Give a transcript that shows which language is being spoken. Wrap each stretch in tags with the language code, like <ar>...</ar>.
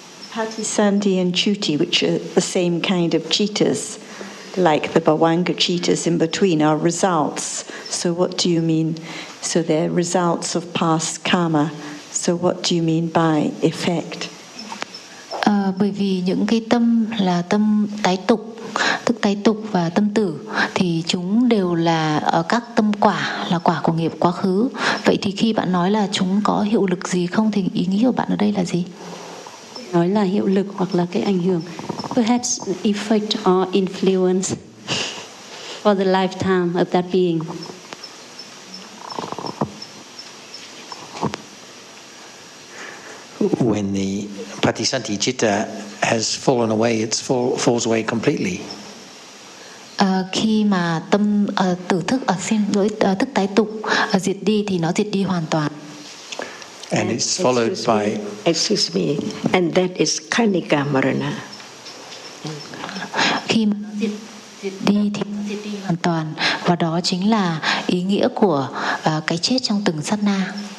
<en>Patisandhi and Chuti, which are the same kind of cheetahs, like the Bhavanga cheetahs in between, are results. So what do you mean? So they're results of past karma. So what do you mean by effect?</en> <vi>Bởi vì những cái tâm là tâm tái tục, tức tái tục và tâm tử, thì chúng đều là các tâm quả, là quả của nghiệp quá khứ. Vậy thì khi bạn nói là chúng có hiệu lực gì không, thì ý nghĩ của bạn ở đây là gì? Nói là hiệu lực hoặc là cái ảnh hưởng,</vi> <en>perhaps effect or influence for the lifetime of that being. When the Patisanti Citta has fallen away, it falls away completely.</en> <vi>Khi mà tâm tử thức ở xin lỗi thức tái tục diệt đi thì nó diệt đi hoàn toàn.</vi> <en>And it's followed by. Excuse me. And that is Kanika Marana.</en> <vi>Khi mà diệt đi hoàn toàn, và đó chính là ý nghĩa của cái chết trong từng sát na.</vi>